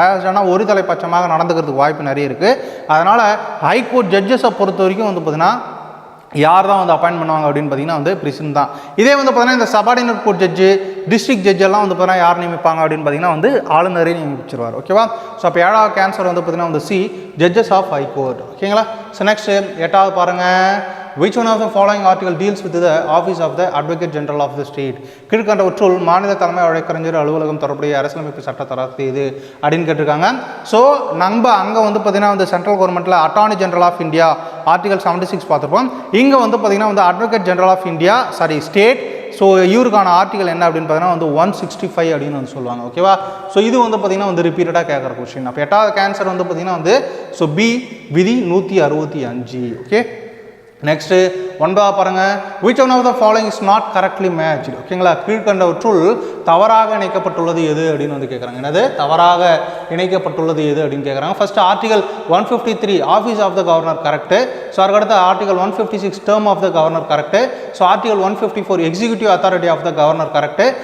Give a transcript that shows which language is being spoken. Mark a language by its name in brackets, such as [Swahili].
[Tamil] பயாஸ்டானா ஒரு தலைப்பட்சமாக நடந்துக்கிறதுக்கு வாய்ப்பு நிறைய இருக்குது. அதனால் ஹைகோர்ட் ஜட்ஜஸை பொறுத்த வரைக்கும் வந்து பார்த்தீங்கன்னா யார் தான் வந்து அப்பாயின்ட் பண்ணுவாங்க அப்படின்னு பார்த்தீங்கன்னா வந்து பிரசிடென்ட் தான். இதே வந்து பார்த்தீங்கன்னா இந்த subordinate court judge, district judge எல்லாம் வந்து பார்த்தீங்கன்னா யார் நியமிப்பாங்க அப்படின்னு பார்த்தீங்கன்னா வந்து ஆளுநரே நியமிச்சிருவார். ஓகேவா? ஸோ அப்போ 7வது கேன்சர் வந்து பார்த்தீங்கன்னா வந்து C judges of high court. ஓகேங்களா? [English] So next 8வது பாருங்கள், which one of the following article deals with the office of the advocate general of the state. [Tamil] கீழ்கண்டவற்றுள் மாநில தலைமை வழக்கறிஞர் அலுவலகம் தொடர்புடைய அரசியலமைப்பு சட்ட தரத்து இது அப்படின்னு கேட்டிருக்காங்க. ஸோ நம்ம அங்கே வந்து பார்த்தீங்கன்னா வந்து சென்ட்ரல் கவர்மெண்ட்டில் attorney general of India article 76 பார்த்துருப்போம். இங்கே வந்து பார்த்தீங்கன்னா வந்து advocate general of India state. So இவருக்கான ஆர்டிகல் என்ன அப்படின்னு பார்த்தீங்கன்னா வந்து 165 அப்படின்னு வந்து சொல்லுவாங்க. ஓகேவா? ஸோ இது வந்து பார்த்தீங்கன்னா வந்து ரிப்பீட்டடாக கேட்குற கொஸ்டின். அப்போ 8வது கேன்சர் வந்து பார்த்தீங்கன்னா வந்து ஸோ பி விதி 165. ஓகே? [English] Next 9வது பாருங்கள், which one of the following is not correctly matched. [Tamil] ஓகேங்களா? கீழ்கண்டவற்றுள் தவறாக இணைக்கப்பட்டுள்ளது எது அப்படின்னு வந்து கேட்குறாங்க. என்னது தவறாக இணைக்கப்பட்டுள்ளது எது அப்படின்னு கேட்குறாங்க. First article 153 office of the governor correct. So அதுக்கடுத்து article 156 term of the governor correct. So article 154 executive authority of the governor correct.